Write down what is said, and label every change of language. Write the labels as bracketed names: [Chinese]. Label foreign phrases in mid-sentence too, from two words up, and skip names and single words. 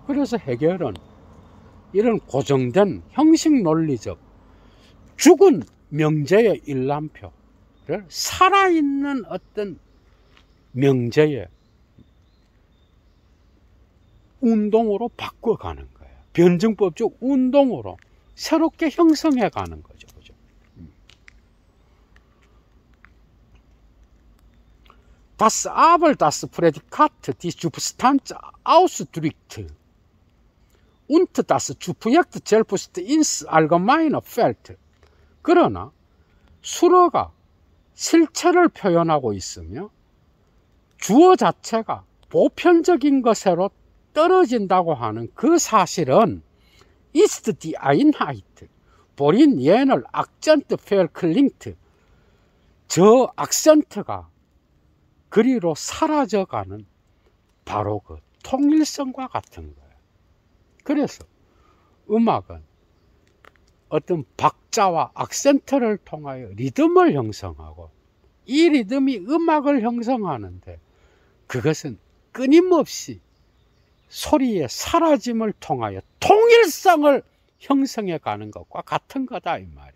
[Korean] 그래서 헤겔은 이런 고정된 형식 논리적 죽은 명제의 일람표를 살아있는 어떤 명제의 운동으로 바꿔가는 거예요. 변증법적 운동으로 새롭게 형성해 가는 거죠. 그죠? [German] Das aber das Prädikat, die Substanz ausdrückt und das Subjekt selbst ins allgemeine fällt. [Korean] 그러나 수어가 실체를 표현하고 있으며 주어 자체가 보편적인 것으로 떨어진다고 하는 그 사실은 [German] ist die Einheit, worin jener Akzent verklingt, [Korean] 저 악센트가 그리로 사라져가는 바로 그 통일성과 같은 거예요. 그래서 음악은 어떤 박자와 악센트를 통하여 리듬을 형성하고, 이 리듬이 음악을 형성하는데 그것은 끊임없이 소리의 사라짐을 통하여 통일성을 형성해 가는 것과 같은 거다 이 말이에요.